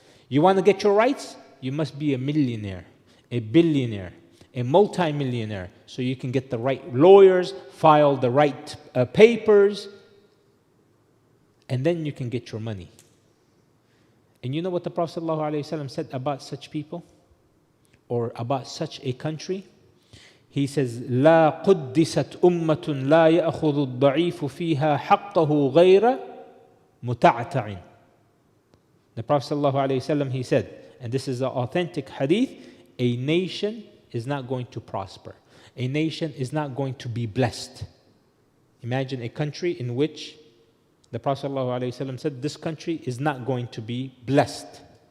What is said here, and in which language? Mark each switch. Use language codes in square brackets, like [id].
[en] You want to get your rights? You must be a millionaire, a billionaire, a multi-millionaire, so you can get the right lawyers, file the right papers, and then you can get your money. And you know what the Prophet ﷺ said about such people? Or about such a country? He says, [ar] لا قدست أمة لا يأخذ الضعيف فيها حقه غير متعتع. [en] The Prophet ﷺ, he said, and this is an authentic hadith, a nation is not going to prosper. A nation is not going to be blessed. Imagine a country in which the Prophet ﷺ said, this country is not going to be blessed.